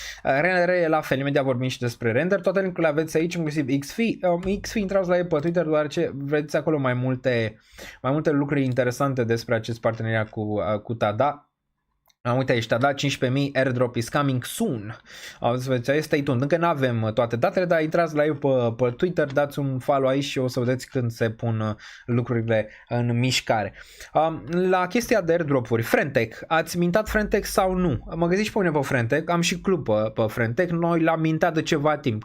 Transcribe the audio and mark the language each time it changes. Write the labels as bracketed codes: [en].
[ro] Render e la fel, imediat vorbim și despre render, toate linkurile aveți aici, inclusiv XFi, intrați la ei pe Twitter, deoarece vedeți acolo mai multe lucruri interesante despre acest parteneriat cu Tada. Uite aici, [en] Tada 15.000, airdrop is coming soon. Stay tuned. [ro] Încă nu avem toate datele, dar intrați la ei pe Twitter, dați un follow aici și o să vedeți când se pun lucrurile în mișcare. La chestia de airdrop-uri, Frentech, ați mintat Frentech sau nu? Mă găsiți și pe mine pe Frentech, am și club pe Frentech, noi l-am mintat de ceva timp.